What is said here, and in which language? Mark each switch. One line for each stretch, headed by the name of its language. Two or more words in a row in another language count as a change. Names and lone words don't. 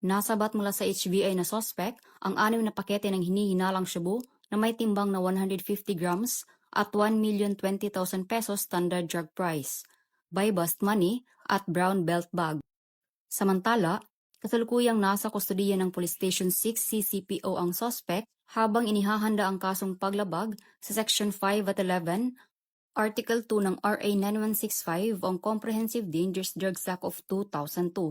Filipino: Nasabat mula sa HBI na suspect ang 6 na pakete ng hinihinalang shabu na may timbang na 150 grams at 1,020,000 pesos
English: standard drug price, buy bust money
Filipino: at
English: brown belt bag.
Filipino: Samantala, kasalukuyang nasa kustodiya ng Police Station 6 CCPO ang suspect habang inihahanda ang kasong paglabag sa Section 5 at 11, Article 2 ng RA 9165 ang Comprehensive Dangerous Drugs Act of 2002.